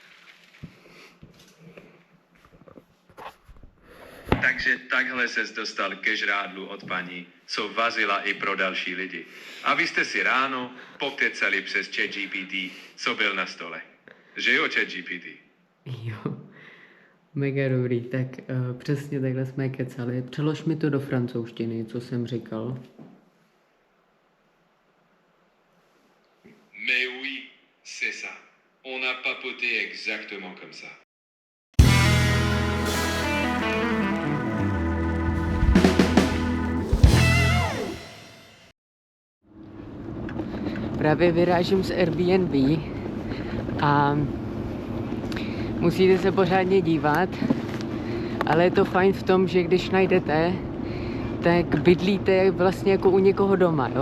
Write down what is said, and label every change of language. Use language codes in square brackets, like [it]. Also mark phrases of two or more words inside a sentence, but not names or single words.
[cs] Takže takhle ses dostal ke žrádlu od paní, co vařila i pro další lidi. A vy jste si ráno pokecali přes ChatGPT, co byl na stole. Že jo, ChatGPT? Jo, mega dobrý, tak přesně takhle jsme kecali. Přelož mi to do francouzštiny, co jsem říkal. [fr] Mais oui, c'est ça. On a papoté exactement comme ça. [cs] Právě vyrážím z Airbnb a musíte se pořádně dívat, ale je to fajn v tom, že když najdete, tak bydlíte vlastně jako u někoho doma, jo?